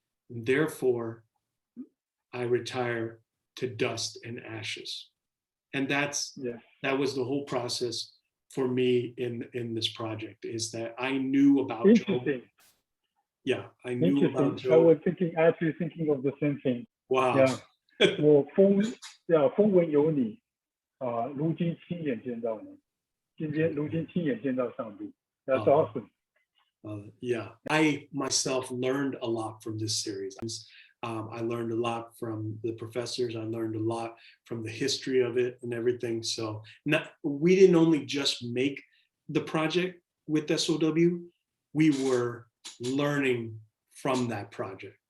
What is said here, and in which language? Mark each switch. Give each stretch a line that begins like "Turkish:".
English: And therefore, I retire to dust and ashes." And that was the whole process for me in this project, is that I knew about Job. Yeah, I knew about Job. I was actually thinking of the same thing. Wow. Yeah.
Chinese: 我风闻有你，如今亲眼见到你，如今亲眼见到上帝。
English: That's awesome. Yeah, I myself learned a lot from this series. I learned a lot from the professors. I learned a lot from the history of it and everything. So we didn't only just make the project with SOW, we were learning from that project.